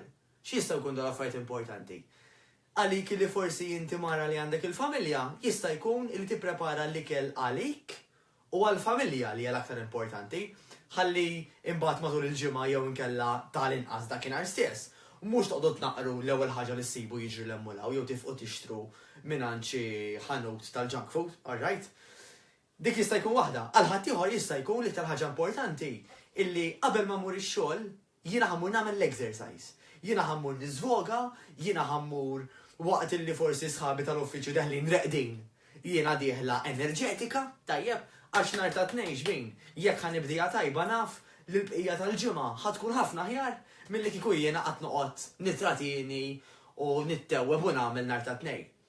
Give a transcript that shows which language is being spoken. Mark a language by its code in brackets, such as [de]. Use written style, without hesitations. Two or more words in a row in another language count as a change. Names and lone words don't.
[mt] X'jistgħu jkun dal affarijiet importanti? Għalik li forsi inti mara li għandek il-familja, jista' jkun li tipprepara l-ikel għalik u għall-familja li hija l-aktar importanti, ħalli imbagħad matul il-ġimgħa jew inkella tal-inqas dakinhar stess. Mhux toqgħod naqru l-ewwel ħaġa li ssibu jiġri l-emmulaw jew tifqu tixtru mingħand xi ħanut tal- [en] junk food, all right? [mt] Dik jista' jkun waħda, għal ħadd ieħor jista' jkun l-iktar ħaġa importanti illi qabel ma mmur ix-xogħol jiena ħammur nagħmel l-exercise. Jiena ħammur niżvoga, jiena ħammur waqt illi forsi sħabi tal-uffiċċju deħlin reqdin. Jiena dieħla enerġetika, tajjeb, għax nhar ta' tnejn xbin, jekk ħanibdija tajba naf li l-bqija tal-ġimgħa ħatkun ħafna aħjar milli kieku jiena qatt noqgħod nitratini u nittewweb u nagħmel nhar ta' tnejn.